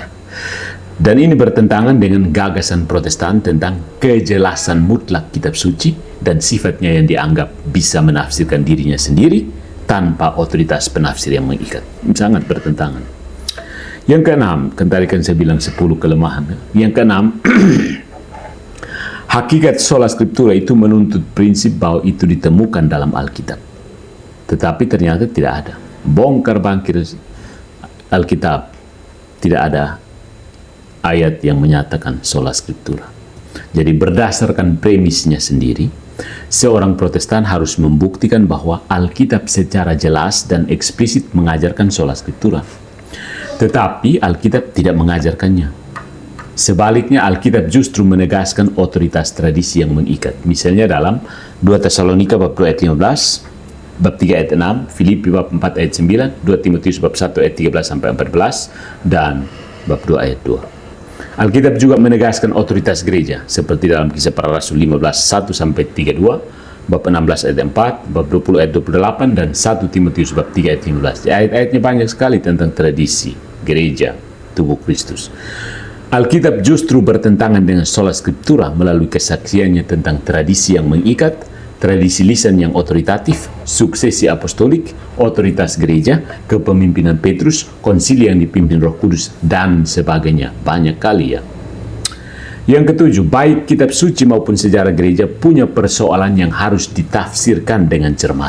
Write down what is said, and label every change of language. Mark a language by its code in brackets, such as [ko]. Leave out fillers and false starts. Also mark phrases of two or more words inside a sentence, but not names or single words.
[id] Dan ini bertentangan dengan gagasan Protestan tentang kejelasan mutlak kitab suci dan sifatnya yang dianggap bisa menafsirkan dirinya sendiri tanpa otoritas penafsir yang mengikat. Sangat bertentangan. Yang keenam, kan tadi kan saya bilang 10 kelemahan. Yang keenam, hakikat [la] sola scriptura [id] itu menuntut prinsip bahwa itu ditemukan dalam Alkitab. Tetapi ternyata tidak ada. Bongkar bangkir Alkitab, tidak ada ayat yang menyatakan [la] sola scriptura. [id] Jadi berdasarkan premisnya sendiri, seorang Protestan harus membuktikan bahwa Alkitab secara jelas dan eksplisit mengajarkan [la] sola scriptura. [id] Tetapi Alkitab tidak mengajarkannya. Sebaliknya, Alkitab justru menegaskan otoritas tradisi yang mengikat. Misalnya dalam 2 Tesalonika bab 2 ayat 15, bab 3 ayat 6, Filipi bab 4 ayat 9, 2 Timotius bab 1 ayat 13 sampai 14, dan bab 2 ayat 2. Alkitab juga menegaskan otoritas gereja, seperti dalam Kisah Para Rasul 15 1 sampai 32, bab 16 ayat 4, bab 20 ayat 28, dan 1 Timotius bab 3 ayat 15. Ayat-ayatnya banyak sekali tentang tradisi gereja tubuh Kristus. Alkitab justru bertentangan dengan [la] sola scriptura [id] melalui kesaksiannya tentang tradisi yang mengikat, tradisi lisan yang otoritatif, suksesi apostolik, otoritas gereja, kepemimpinan Petrus, konsili yang dipimpin Roh Kudus, dan sebagainya. Banyak kali ya. Yang ketujuh, baik kitab suci maupun sejarah gereja punya persoalan yang harus ditafsirkan dengan cermat.